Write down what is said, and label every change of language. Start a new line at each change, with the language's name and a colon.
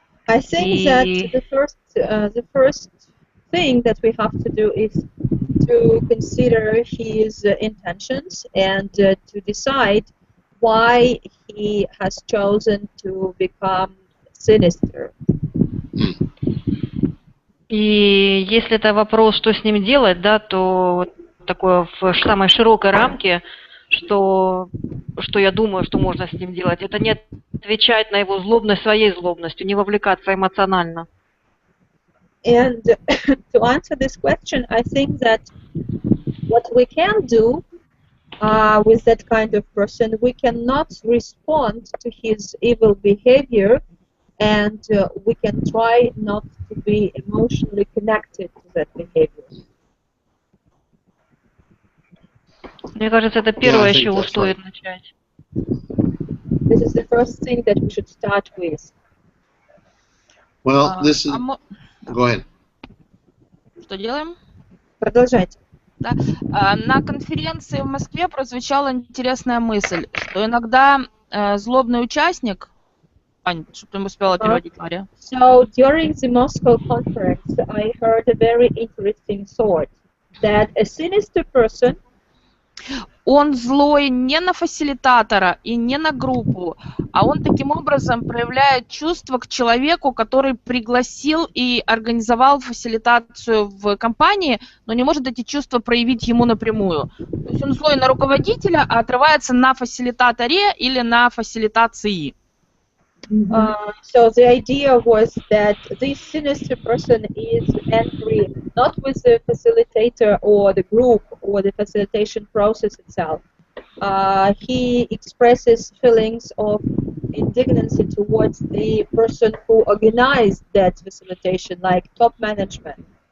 English: I think that the first thing that we have to do is to consider his intentions and to decide why he has chosen to become sinister.
Russian: И если это вопрос, что с ним делать, да, то такое в самой широкой рамке, что я думаю, что можно с ним делать, это не отвечать на его злобность своей злобностью, не вовлекаться эмоционально.
English: And to answer this question, I think that what we can do with that kind of person, we cannot respond to his evil behavior, and we can try not to be emotionally connected to that behavior.
Russian: Мне кажется, это первое, с чего стоит начать.
English: This is the first thing that we should start with. Well, this is... Go ahead.
Russian: Что делаем? Продолжайте. Да. На конференции в Москве прозвучала интересная мысль, что иногда злобный участник... Ань, чтобы ты успела переводить, Мария.
English: So, during the Moscow conference, I heard a very interesting thought, that a sinister person
Russian: он злой не на фасилитатора и не на группу, а он таким образом проявляет чувство к человеку, который пригласил и организовал фасилитацию в компании, но не может эти чувства проявить ему напрямую. То есть он злой на руководителя, а отрывается на фасилитаторе или на фасилитации.
English: So the idea was that this sinister person is angry not with the facilitator or the group or the facilitation process itself. He expresses feelings of indignancy towards the person who organized that facilitation, like top management.